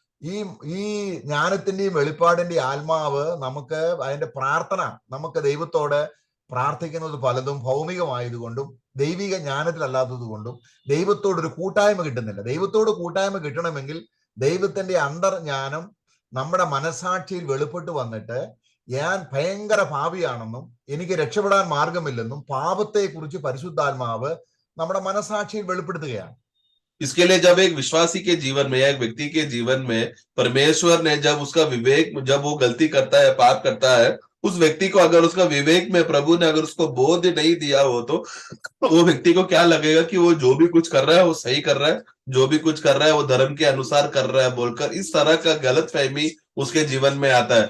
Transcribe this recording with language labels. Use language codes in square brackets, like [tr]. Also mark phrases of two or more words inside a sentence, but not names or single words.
[ml] ഈ ജ്ഞാനത്തിന്റെയും വെളിപ്പാടിന്റെയും ആത്മാവ് നമുക്ക്, അതിന്റെ പ്രാർത്ഥന, നമുക്ക് ദൈവത്തോട് പ്രാർത്ഥിക്കുന്നത് പലതും ഭൗമികമായതുകൊണ്ടും ദൈവിക ജ്ഞാനത്തിലല്ലാത്തത് കൊണ്ടും ദൈവത്തോടൊരു കൂട്ടായ്മ കിട്ടുന്നില്ല. ദൈവത്തോട് കൂട്ടായ്മ കിട്ടണമെങ്കിൽ ദൈവത്തിന്റെ അന്തർജ്ഞാനം നമ്മുടെ മനസാക്ഷിയിൽ വെളിപ്പെട്ട് വന്നിട്ട് ഞാൻ ഭയങ്കര പാപിയാണെന്നും എനിക്ക് രക്ഷപ്പെടാൻ മാർഗമില്ലെന്നും പാപത്തെക്കുറിച്ച് പരിശുദ്ധാത്മാവ് നമ്മുടെ മനസാക്ഷിയിൽ വെളിപ്പെടുത്തുകയാണ്. [hi] इसके लिए जब एक विश्वासी के जीवन में या एक व्यक्ति के जीवन में परमेश्वर ने जब उसका विवेक, जब वो गलती करता है, पाप करता है, उस व्यक्ति को अगर उसका विवेक में प्रभु ने अगर उसको बोध नहीं दिया हो, तो वो व्यक्ति को क्या लगेगा कि वो जो भी कुछ कर रहा है वो सही कर रहा है, जो भी कुछ कर रहा है वो धर्म के अनुसार कर रहा है बोलकर इस तरह का गलत फहमी उसके जीवन में आता है।